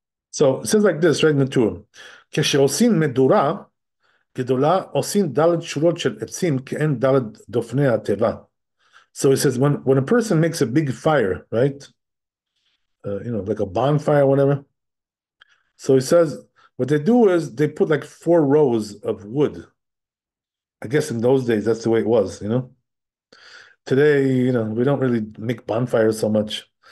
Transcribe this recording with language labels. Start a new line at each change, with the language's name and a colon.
English: So it says like this, right in the tour.
Hebrew: כשעושים מדורה גדולה, עושים ד' שורות של עצים כאין ד' דופני התיבה.
English: So it says when a person makes a big fire, right? Like a bonfire, whatever. So he says what they do is they put like 4 rows of wood. I guess in those days that's the way it was. Today, we don't really make bonfires so much.